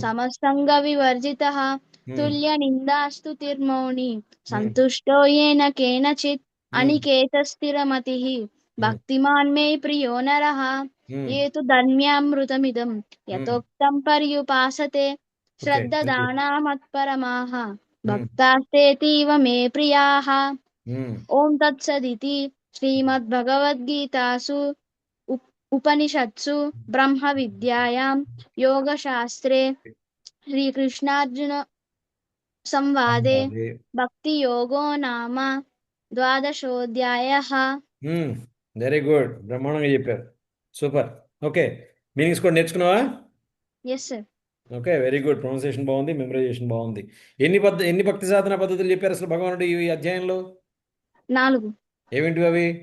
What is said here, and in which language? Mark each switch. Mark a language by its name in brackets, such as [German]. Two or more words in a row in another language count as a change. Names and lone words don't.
[Sanskrit] समसङ्गविवर्जितः ఉమ్, तुल्यनिन्दास्तुतिर्मौनी ఉమ్, सन्तुष्टो येन केनचित् ఉమ్, अनिकेतस्थिरमतिः ఉమ్, भक्तिमान् मे प्रियो नरः. ఉమ్, ये तु धर्म्यामृतमिदं ఉమ్. यथोक्तं पर्युपासते [English] Okay, very good. [Sanskrit] श्रद्धदाना मत्परमाः ఉమ్, भक्तास्तेतीव मे प्रियाः. ఉమ్, ॐ तत्सदिति श्रीमद्भगवद्गीतासु उपनिषत्सु ब्रह्मविद्यायां योगशास्त्रे श्रीकृष्णार्जुन संवादे సంవాదే. भक्तियोगो नाम द्वादशोऽध्यायः. [English] very good, [Telugu] బ్రహ్మాండంగా చెప్పారు. సూపర్. ఓకే, మీనింగ్స్ కూడా నేర్చుకున్నావా? [English] Yes sir. Okay, very good. [Telugu] ప్రొనౌన్సియేషన్ బాగుంది, మెమరైజేషన్ బాగుంది. ఎన్ని భక్తి సాధన పద్ధతులు చెప్పారు అసలు భగవానుడు ఈ అధ్యాయంలో? 4. ఏమిటివి అవి?